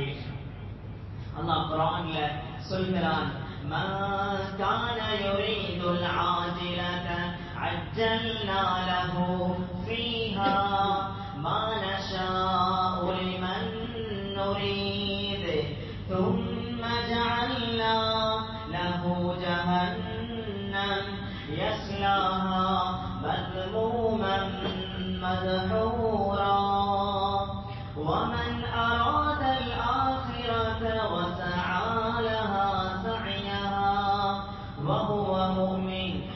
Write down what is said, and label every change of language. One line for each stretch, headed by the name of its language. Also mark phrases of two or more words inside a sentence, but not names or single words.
Tamil: அல்லாஹ் குர்ஆன்ல சொல்கிறான்,
Arabic: ما كان يريد العاجلة عجلنا له فيها ما نشاء لمن نريد ثم جعلنا له جهنم يصلاها مذموما مدحورا ومن أراد الآخرة وسعى لها سعيها وهو مؤمن